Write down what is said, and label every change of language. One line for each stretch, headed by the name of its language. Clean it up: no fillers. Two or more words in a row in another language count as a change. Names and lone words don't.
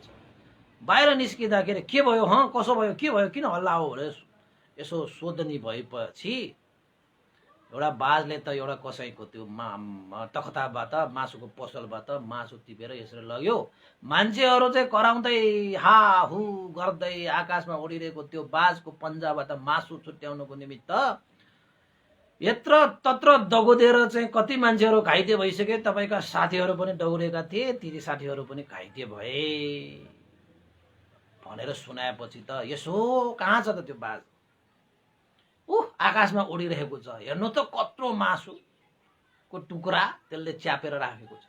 Nepali: बाहिर निस्किँदाखेरि के भयो, कसो भयो, के भयो, किन हल्ला हो भनेर यसो सोधनी भएपछि एउटा बाजले त एउटा कसैको त्यो तख्ताबाट मासुको पसलबाट मासु टिपेर यसरी लग्यो। मान्छेहरू चाहिँ कराउँदै हा हु गर्दै आकाशमा उडिरहेको त्यो बाजको पन्जाबाट मासु छुट्याउनको निमित्त यत्र तत्र दगुदेर चाहिँ कति मान्छेहरू घाइते भइसके। तपाईँका साथीहरू पनि दौडेका थिए, ती साथीहरू पनि घाइते भए भनेर सुनाएपछि त यसो कहाँ छ त त्यो बाज, आकाशमा उडिरहेको छ, हेर्नु त कत्रो मासुको टुक्रा त्यसले च्यापेर राखेको छ।